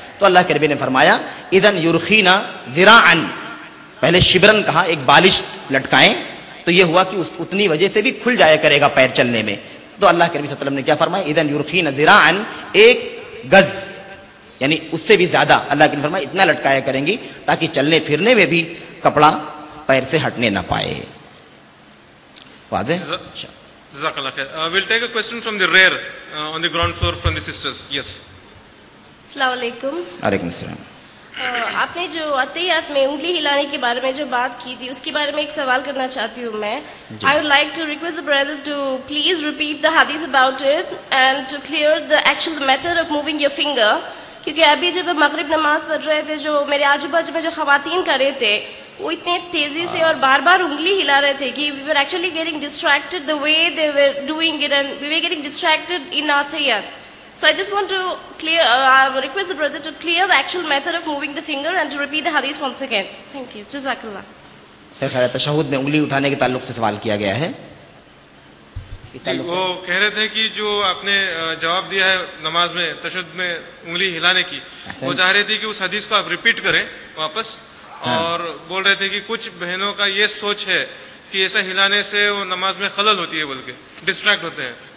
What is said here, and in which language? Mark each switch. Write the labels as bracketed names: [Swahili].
[Urdu] تو اللہ کے نبی نے فرمایا [Arabic] اذن یرخینا ذراعا, [Urdu] پہلے شبرن کہا, ایک بالش لٹکائیں, تو یہ ہوا کہ اتنی وجہ سے بھی کھل جایا کرے گا پیر چلنے میں. تو اللہ کے نبی صلی اللہ علیہ وسلم نے کیا فرمایا, [Arabic] اذن یرخینا ذراعا, [Urdu] ایک گز, یعنی اس سے بھی زیادہ اللہ کے نبی نے فرمایا اتنا لٹکایا کریں گی تاکہ چلنے پھرنے میں بھی کپڑا پیر سے ہٹنے نہ پائے. واضح؟ [English] Jazakallah khair. We'll take a question from the rear on the ground floor from the sisters. Yes. [Urdu] السلام علیکم. وعلیکم السلام. آپ نے جو عطیات میں انگلی ہلانے کے بارے میں جو بات کی تھی, اس کے بارے میں ایک سوال کرنا چاہتی ہوں میں. [English] I would like to request the brother to please repeat the hadith about it and to clear the actual method of moving your finger. [Urdu] کیونکہ ابھی جب مغرب نماز پڑھ رہے تھے, جو میرے آجو باجو میں جو خواتین کر رہے تھے, وہ اتنے تیزی سے اور بار بار انگلی ہلا رہے تھے کہ [English] we were actually getting distracted the way they were doing it, and we were getting distracted in atiyat. So I just want to request the brother to clear the actual method of moving the finger and to repeat the hadith once again. Thank you. Jazakallah. [Urdu] تشہد میں انگلی اٹھانے کے تعلق سے سوال کیا گیا ہے. وہ کہہ رہے تھے کہ جو آپ نے جواب دیا ہے نماز میں تشہد میں انگلی ہلانے کی, وہ چاہ رہے تھے کہ اس حدیث کو آپ ریپیٹ کریں واپس, اور بول رہے تھے کہ کچھ بہنوں کا یہ سوچ ہے کہ ایسا ہلانے سے وہ نماز میں خلل ہوتی ہے, بلکہ ڈسٹریکٹ ہوتے ہیں.